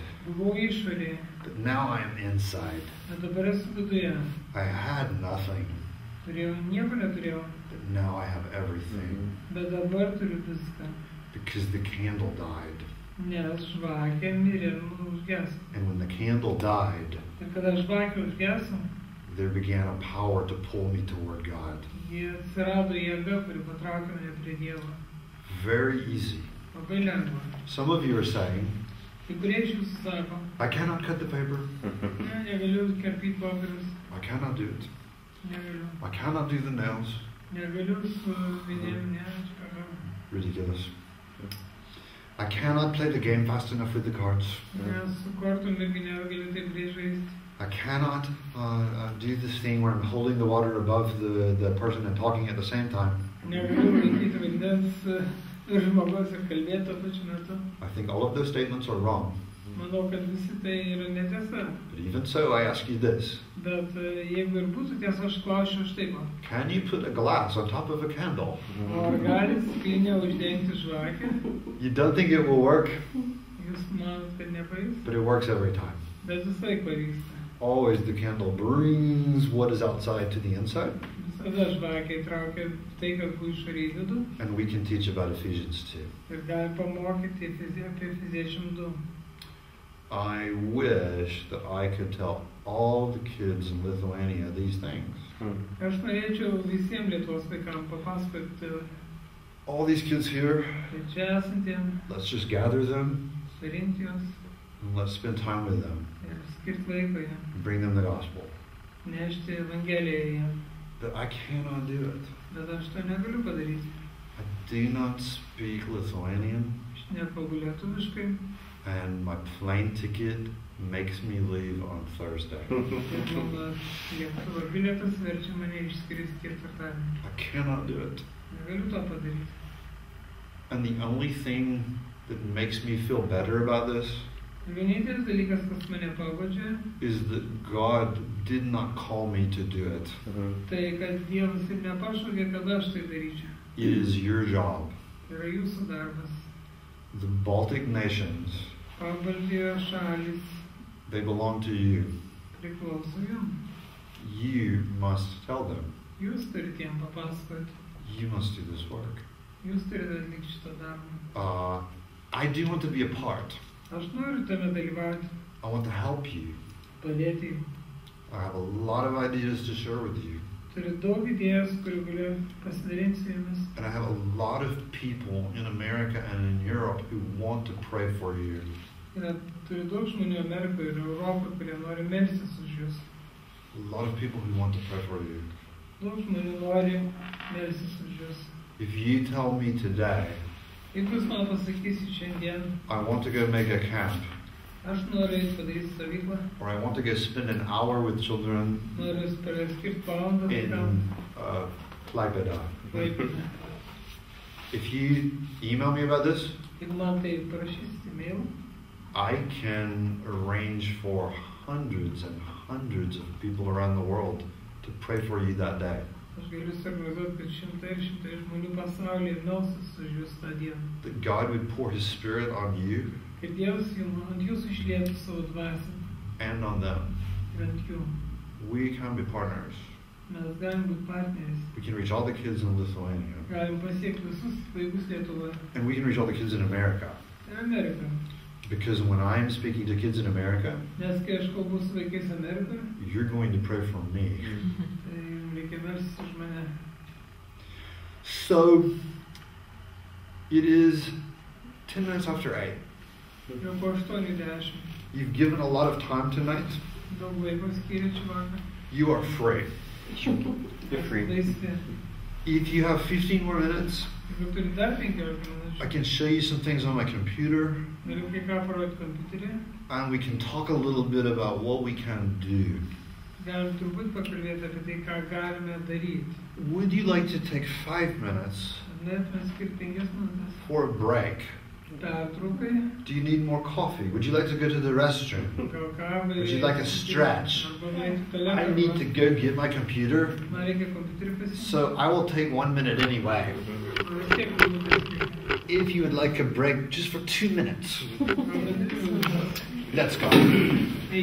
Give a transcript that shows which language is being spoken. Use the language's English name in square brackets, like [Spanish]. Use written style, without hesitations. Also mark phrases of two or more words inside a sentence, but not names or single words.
[Lithuanian] Buvau išorėje, [English] but now I am inside. [Lithuanian] o dabar esu viduje. [English] I had nothing, [Lithuanian] Turėjau, nieko neturėjau, [English] but now I have everything. [Lithuanian] bet dabar turiu viską. [English] Because the candle died. [Lithuanian] Nes žvakė mirė ir užgeso. [English] And when the candle died, [Lithuanian] Ir kada žvakė užgeso, [English] there began a power to pull me toward God. [Lithuanian] jie atsirado jėga, kuri patraukė mane prie Dievo. [English] Very easy. [Lithuanian] Labai lengva. [English] Some of you are saying, [Lithuanian] Kai kurie iš jūsų sako, [English] I cannot cut the paper. [Lithuanian] ne, negaliu karpyti popierius, [English] I cannot do it. [Lithuanian] negaliu. [English] I cannot do the nails. [Lithuanian] Negaliu su vidėm, ne, aš ką. [English] Ridiculous. I cannot play the game fast enough with the cards. [Lithuanian] Nes su kortom irgi negaliu taip greit žaisti. [English] I cannot do this thing where I'm holding the water above the person and talking at the same time. [Lithuanian] Negaliu laikyti vandens žmogaus ir kalbėti tuo pačiu metu. [English] I think all of those statements are wrong. [Lithuanian] Manau, kad visi tai yra netiesa. [English] But even so, I ask you this. [Lithuanian] Bet jeigu ir būtų tiesa, aš klausčiau štai ko. [English] Can you put a glass on top of a candle? [Lithuanian] O ar gali skrynią uždengti žvakę? [English] You don't think it will work, [Lithuanian] Jūs manot, kad nepavyks? [English] but it works every time. [Lithuanian] Bet visai pavyksta. [English] Always the candle brings what is outside to the inside. [Lithuanian] Visada žvakė įtraukia tai, kas buvo išorėj į vidų. [English] And we can teach about Ephesians 2. [Lithuanian] Ir gali pamokyti apie Efeziečiam 2. [English] I wish that I could tell all the kids in Lithuania these things. [Lithuanian] Aš norėčiau visiems Lietuvos vaikams papasakoti, [English] All these kids here, [Lithuanian] kad čia esantiem, [English] let's just gather them [Lithuanian] surinkti juos [English] and let's spend time with them [Lithuanian] ir skirti laiko jiem, [English] and bring them the gospel. [Lithuanian] nešti Evangeliją jiem. [English] But I cannot do it. [Lithuanian] Bet aš to negaliu padaryti. [English] I do not speak Lithuanian, [Lithuanian] Aš nekalbu lietuviškai. [English] and my plane ticket makes me leave on Thursday. [Lithuanian] Ir mano lėktuvo bilietas verčia mane išskristi ketvirtadienį. [English] I cannot do it. [Lithuanian] Negaliu to padaryti. [English] And the only thing that makes me feel better about this [Lithuanian] Vienintelis dalykas, kas mane pagodžia, [English] is that God did not call me to do it. [Lithuanian] tai kad Dievas ir nepašaukė, kad aš tai daryčiau. [English] It is your job. [Lithuanian] Tai yra jūsų darbas. [English] The Baltic nations, [Lithuanian] Pabaltijo šalis [English] they belong to you. [Lithuanian] priklauso jums. [English] You must tell them. [Lithuanian] Jūs turite jiem papasakoti. [English] You must do this work. [Lithuanian] Jūs turite atlikti šitą darbą. [English] I do want to be a part. [Lithuanian] Aš noriu tame dalyvauti, [English] I want to help you. [Lithuanian] padėti jums. [English] I have a lot of ideas to share with you. [Lithuanian] Turiu daug idėjos, kurių galiu pasidalinti su jumis. [English] And I have a lot of people in America and in Europe who want to pray for you. [Lithuanian] Turiu daug žmonių Amerikoje ir Europoje, kurie nori melstis už jūs. [English] A lot of people who want to pray for you. [Lithuanian] Daug žmonių nori melstis už jūs. [English] If you tell me today, [Lithuanian] Jeigu jūs man pasakysit šiandien, [English] I want to go make a camp, [Lithuanian] aš noriu padaryti stovyklą, [English] or I want to go spend an hour with children [Lithuanian] noriu skirti valandą [English] in [Lithuanian] vaikam, [English] Klaipėda. [Lithuanian] Klaipėdą. [English] If you email me about this, [Lithuanian] Jeigu man tai parašysit e-mail, [English] I can arrange for hundreds and hundreds of people around the world to pray for you that day. [Lithuanian] aš galiu suorganizuoti, kad šimtai ir šimtai žmonių pasaulyje melsis už jūs tą dieną. [English] That God would pour His Spirit on you [Lithuanian] Kad Dievas ant jūsų išlietų savo dvasią [English] and on them. [Lithuanian] ir ant jų. [English] We can be partners. [Lithuanian] Mes galim būti partneriais. [English] We can reach all the kids in Lithuania. [Lithuanian] Galim pasiekti visus vaikus Lietuvoje [English] And we can reach all the kids in America. [Lithuanian] ir Amerikoje. [English] Because when I'm speaking to kids in America, [Lithuanian] Nes kai aš kalbu su vaikais Amerikoje, [English] you're going to pray for me. [Lithuanian] tai jums reikia melstis už mane. [English] So, it is 10 minutes after 8. [Lithuanian] Jau po 8:10. [English] You've given a lot of time tonight. [Lithuanian] Daug laiko skyrė šį vakarą. [English] You are free. You're free. [Lithuanian] Laisvi. [English] If you have 15 more minutes, [Lithuanian] Jeigu turi dar 15 [English] I [Lithuanian] minučių, [English] can show you some things on my computer, [Lithuanian] galiu kai ką parodyti kompiuterį. [English] and we can talk a little bit about what we can do. [Lithuanian] Galim turbūt pakalbėti apie tai, ką galime daryti. [English] Would you like to take 5 minutes [Lithuanian] Norėtume skirti 5 minutės. [English] for a break? [Lithuanian] Pertraukai, [English] Do you need more coffee? Would you like to go to the restroom? [Lithuanian] gal kavai. [English] Would you like a stretch? [Lithuanian] Arba nueiti į [English] I [Lithuanian] tualetą, [English] need [Lithuanian] arba- [English] to go get my computer, [Lithuanian] Man reikia kompiuterį pasiimti. [English] so I will take 1 minute anyway. [Lithuanian] Vis tiek minutės reikia. [English] If you would like a break just for 2 minutes, [Lithuanian] Arba 2 minutės. [English] let's go.